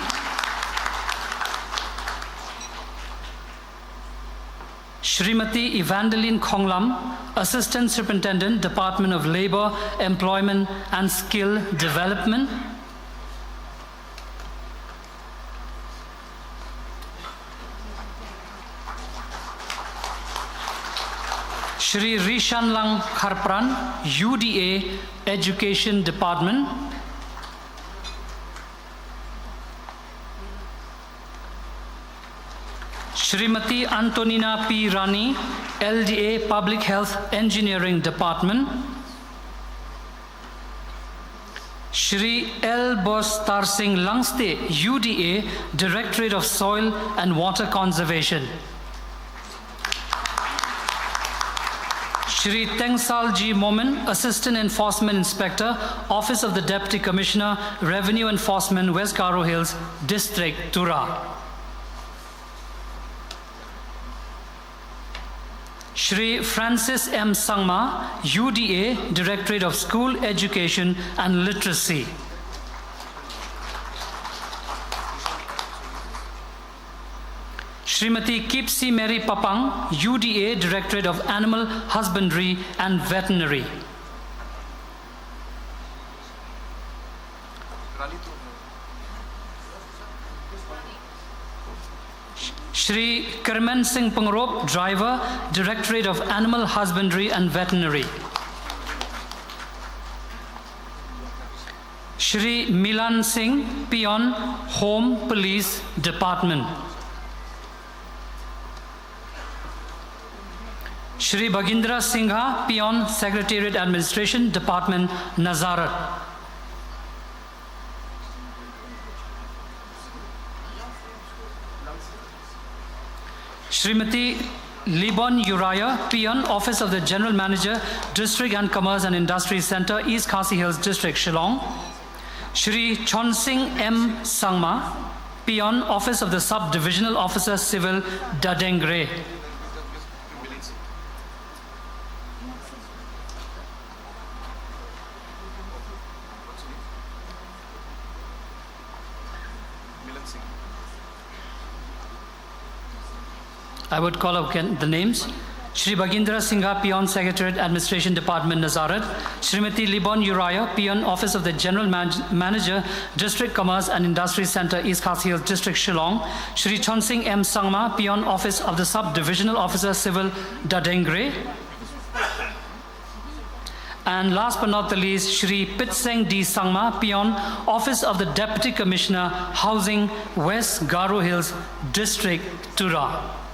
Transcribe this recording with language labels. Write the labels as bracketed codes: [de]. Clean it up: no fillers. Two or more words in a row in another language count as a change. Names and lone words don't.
[en] Shrimati Evangeline Khonglam, Assistant Superintendent, Department of Labor, Employment and Skill Development. Shri Rishanlang Kharpran, UDA, Education Department. Shrimati Antonina P. Rani, LDA, Public Health Engineering Department. Shri L. Bostar Singh Langste, UDA, Directorate of Soil and Water Conservation. Shri Tengsal G. Momin, Assistant Enforcement Inspector, Office of the Deputy Commissioner, Revenue Enforcement, West Garo Hills, District, Tura. Shri Francis M. Sangma, UDA, Directorate of School Education and Literacy. Shrimati Kipsi Mary Papang, UDA, Directorate of Animal Husbandry and Veterinary. Shri Kerman Singh Pangrop, Driver, Directorate of Animal Husbandry and Veterinary. Shri Milan Singh, Peon, Home Police Department. Shri Bhagindra Singha, Peon, Secretariat Administration Department, Nazarat. Shrimati Libon Uriah, Peon, Office of the General Manager, District and Commerce and Industry Center, East Khasi Hills District, Shillong. Shri Chonsing M. Sangma, Peon, Office of the Sub-Divisional Officer, Civil, Dadengre. I would call up again the names. Shri Bhagindra Singha, Peon, Secretariat, Administration Department, Nazarat. Shrimati Libon Uriah, Peon, Office of the General Manager, District Commerce and Industry Center, East Khasi Hills District, Shillong. Shri Chonsing M. Sangma, Peon, Office of the Sub-Divisional Officer, Civil, Dadengre. And last but not the least, Shri Pitseng D. Sangma, Peon, Office of the Deputy Commissioner, Housing, West Garo Hills District, Tura.